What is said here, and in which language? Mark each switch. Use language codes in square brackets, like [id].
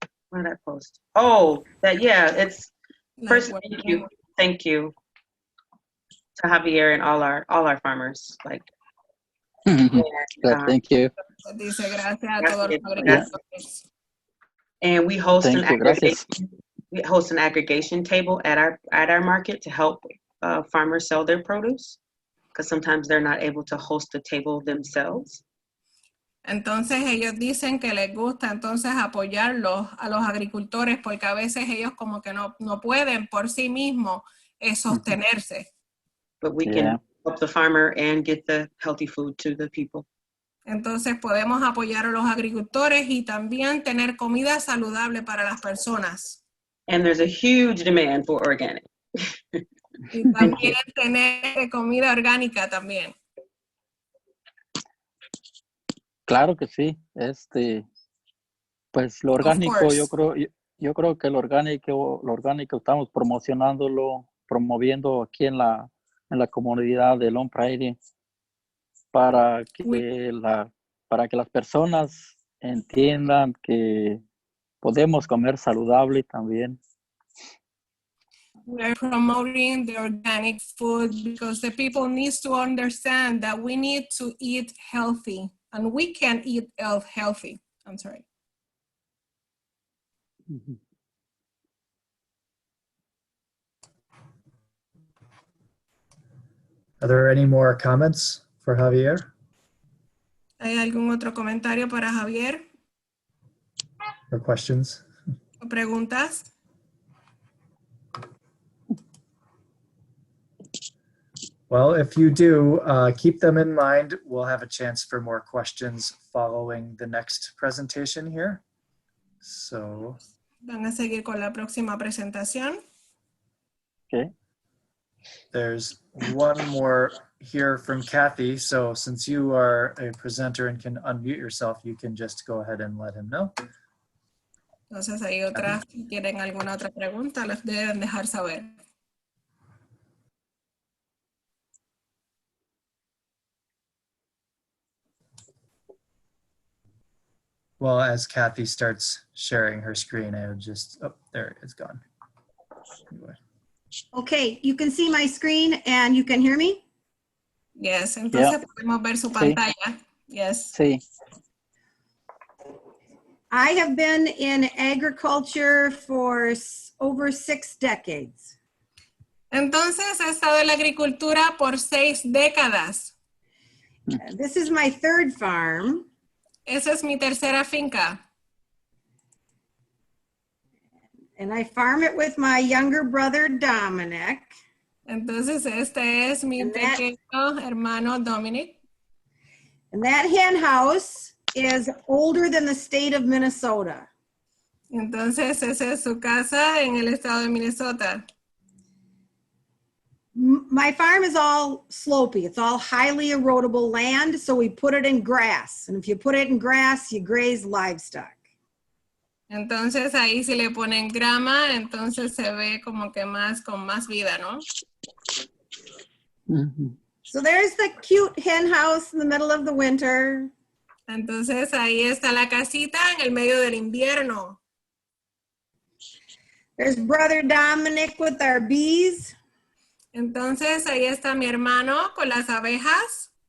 [en] What did I post? Oh, it's first. Thank you to Javier and all our farmers. Like, Thank you. [es] Dice gracias a todos los agricultores. [en] And we host We host an aggregation table at our market to help farmers sell their produce, because sometimes they're not able to host the table themselves. [es] Entonces ellos dicen que les gusta entonces apoyarlos a los agricultores porque a veces ellos como que no pueden por sí mismos sostenerse. [en] But we can help the farmer and get the healthy food to the people. [es] Entonces podemos apoyar a los agricultores y también tener comida saludable para las personas. [en] And there's a huge demand for organic. [es] Y también tener comida orgánica también. Claro que sí. Pues lo orgánico, [en] course. [es] yo creo que lo orgánico estamos promocionándolo, promoviendo aquí en la comunidad de Long Prairie para que las personas entiendan que podemos comer saludable también. [en] We're promoting the organic food because the people need to understand that we need to eat healthy and we can eat healthy. I'm sorry. Are there any more comments for Javier [es] ¿Hay algún otro comentario para Javier [en] or questions? [es] o preguntas? [en] Well, if you do, keep them in mind. We'll have a chance for more questions following the next presentation here. So, [es] Van a seguir con la próxima presentación. [en] Okay. there's one more here from Kathy. So since you are a presenter and can unmute yourself, you can just go ahead and let him know. [es] Entonces hay otras, si quieren alguna otra pregunta, las deben dejar saber. [en] Well, as Kathy starts sharing her screen, I would just, oh, there it's gone. Anyway. Okay, you can see my screen and you can hear me? [es] Yes, entonces podemos ver su pantalla. Yes. Sí. [en] I have been in agriculture for over 6 decades. [es] Entonces he estado en la agricultura por 6 décadas. [en] This is my 3rd farm. [es] Esa es mi tercera finca. [en] And I farm it with my younger brother, Dominic. [es] Entonces este es mi pequeño hermano Dominic. [en] And that hen house is older than the state of Minnesota. [es] Entonces esa es su casa en el estado de Minnesota. [en] My farm is all slopey. It's all highly erodible land, so we put it in grass. And if you put it in grass, you graze livestock. [es] Entonces ahí si le ponen grama, entonces se ve como que más con más vida, ¿no? [en] So there's the cute hen house in the middle of the winter. [es] Entonces ahí está la casita en el medio del invierno. [en] There's brother Dominic with our bees. [es] Entonces ahí está mi hermano con las abejas.